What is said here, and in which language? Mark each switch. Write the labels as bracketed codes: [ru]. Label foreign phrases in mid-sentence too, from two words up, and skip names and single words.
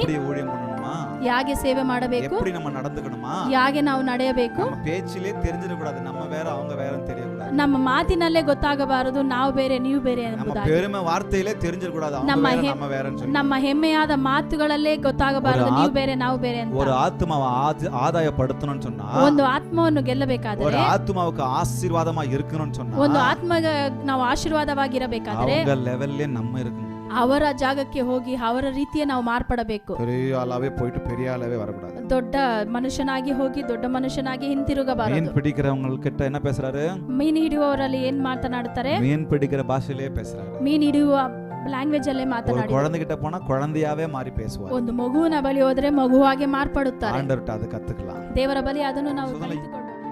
[ta] எப்படி ஊழியம் பண்ணணுமா, [kn] ಯಾಗೆ ಸೇವೆ ಮಾಡಬೇಕು, [ta] எப்படி நம்ம நடந்துக்கணுமா, [kn] ಯಾಗೆ ನಾವು ನಡೆಯಬೇಕು, [ta] நம்ம பேச்சிலே தெரிஞ்சிடக்கூடாது நம்ம வேற அவங்க வேறன்னு தெரியக்கூடாது, [kn] ನಮ್ಮ ಮಾತಿನಲ್ಲೇ ಗೊತ್ತಾಗಬಾರದು ನಾವು ಬೇರೆ ನೀವು ಬೇರೆ [ta] நம்ம [kn] ಎಂಬುದಾಗಿ, [ta] பெருமை வார்த்தையிலே தெரிஞ்சிடக்கூடாது அவங்க வேற நம்ம வேறன்னு சொல்லி, [kn] ನಮ್ಮ ಹೆಮ್ಮೆಯಾದ ಮಾತುಗಳಲ್ಲೇ ಗೊತ್ತಾಗಬಾರದು ನೀವು ಬೇರೆ ನಾವು ಬೇರೆ ಅಂತ. [ta] ஒரு ஆத்மாவை ஆதாயப்படுத்தணும்னு சொன்னா, [kn] ಒಂದು ಆತ್ಮವನ್ನು ಗೆಲ್ಲಬೇಕಾದರೆ, [ta] ஒரு ஆத்மாவுக்கு ஆசீர்வாதமா இருக்கணும்னு சொன்னா, [kn] ಒಂದು ಆತ್ಮಗೆ ನಾವು ಆಶೀರ್ವಾದವಾಗಿರಬೇಕಾದರೆ [ta] அவங்க லெவல்ல நம்ம இருக்கணும். [kn] ಅವರ ಜಾಗಕ್ಕೆ ಹೋಗಿ ಅವರ ರೀತಿಯ ನಾವು ಮಾರ್ಪಡಬೇಕು. [ta] பெரிய ஆளாவே போயிட்டு பெரிய ஆளாவே வரக்கூடாது. [kn] ದೊಡ್ಡ ಮನುಷ್ಯನಾಗಿ ಹೋಗಿ ದೊಡ್ಡ ಮನುಷ್ಯನಾಗಿ ಹಿಂತಿರುಗಬಾರದು. [ta] மீன் பிடிக்கிறவங்க கிட்ட என்ன பேசுறாரு? [kn] ಮೀನು ಹಿಡಿಯುವವರಲ್ಲಿ ಏನ್ ಮಾತನಾಡುತ್ತಾರೆ? [ta] மீன் பிடிக்கிற பாஷையிலே பேசுறாரு. [kn] ಮೀನು ಹಿಡಿಯುವ ಲ್ಯಾಂಗ್ವೇಜ್ ಅಲ್ಲೇ ಮಾತನಾಡಿ, [ta] குழந்தை கிட்ட போனா குழந்தையாவே மாறி பேசுவார். [kn] ಒಂದು ಮಗುವಿನ ಬಳಿ ಹೋದ್ರೆ ಮಗುವಾಗೆ ಮಾರ್ಪಡುತ್ತಾರೆ. [ta] ஆண்டவர்ட்ட அது கத்துக்கலாம். [kn] ದೇವರ ಬಳಿ ಅದನ್ನು ನಾವು ಕಲಿತುಕೊಳ್ಳಬೇಕು.